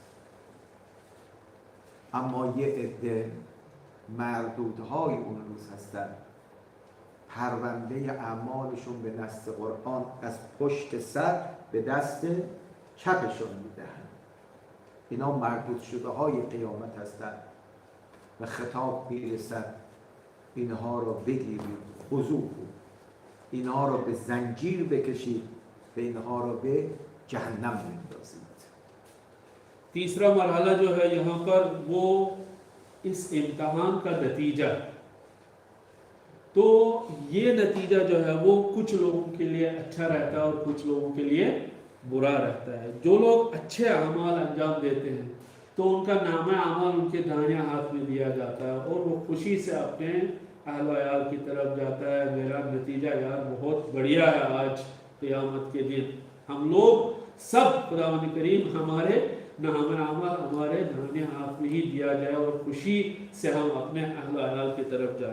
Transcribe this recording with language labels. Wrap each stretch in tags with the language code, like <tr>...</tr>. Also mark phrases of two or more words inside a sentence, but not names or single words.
<fa>اما یه عده مردودهای اون روز هستن پرونده اعمالشون به نص قرآن از پشت سر به دست چپشون میدهن. اینا مردود شده های قیامت هستن و خطاب میرسد اینها رو بگیرید، خضوع، اینها رو به زنجیر بکشید و اینها رو به جهنم بندازید.</fa> <ur>تیسرا مرحلہ جو ہے یہاں پر وہ اس امتحان کا نتیجہ. تو یہ نتیجہ جو ہے وہ کچھ لوگوں کے لیے اچھا رہتا ہے اور کچھ لوگوں کے لیے برا رہتا ہے और कुछ लोगों के लिए बुरा रहता है। جو لوگ اچھے اعمال انجام دیتے ہیں تو ان کا نامہ اعمال ان کے داہنے ہاتھ میں دیا جاتا ہے اور وہ خوشی سے اپنے اہل و عیال کی طرف جاتا ہے، میرا نتیجہ یار بہت بڑھیا ہے، آج قیامت کے دن ہم لوگ سب خداوند کریم ہمارے نامنامہ ہمارے داہنے ہاتھ میں ہی دیا جائے اور خوشی سے ہم اپنے اہل و عیال کی طرف جائے.</ur>